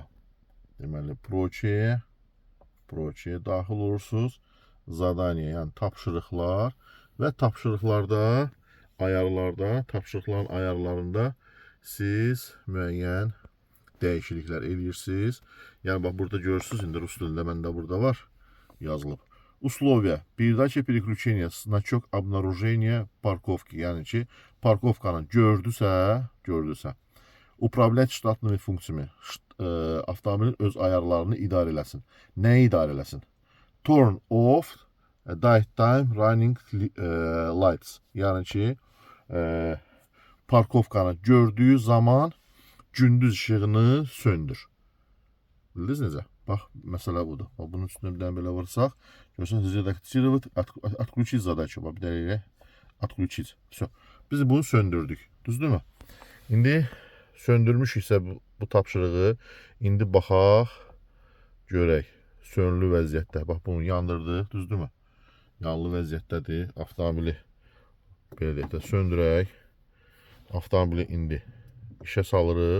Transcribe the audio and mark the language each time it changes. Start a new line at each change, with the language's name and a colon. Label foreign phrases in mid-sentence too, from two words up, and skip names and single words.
Azerbaijani: Deməli, proçeyə daxil olursunuz. Zadaniya, yəni tapşırıqlar və tapşırıqların ayarlarında siz müəyyən dəyişikliklər edirsiniz. Yəni, bax, burada görürsünüz, indi rus dilində məndə burada var, yazılıb.
Russian: Условия. Передача переключения, значок обнаружения парковки.
Azerbaijani: Yəni ki, parkovkanı gördüsə,
Russian: управлять штатными функциями,
Azerbaijani: avtomobilin öz ayarlarını idarə eləsin. Nəyi idarə eləsin?
English: Turn off daytime running lights.
Azerbaijani: Yəni ki, parkovkanı gördüyü zaman gündüz işığını söndür. Bildiniz necə? Bax, məsələ budur. Bunun üstündə bir dənə belə vursaq, görürsünüz, redaktировать,
Russian: отключить задачу.
Azerbaijani: Bax, bir dənə elə отключить. Biz bunu söndürdük. Düzdürmü? İndi söndürmüşüksə bu tapşırığı, indi baxaq, görək. Sönlü vəziyyətdə. Bax, bunu yandırdıq. Düzdürmü? Yanlı vəziyyətdədir. Avtomobili belə deyək də söndürək. Avtomobili indi işə salırıq.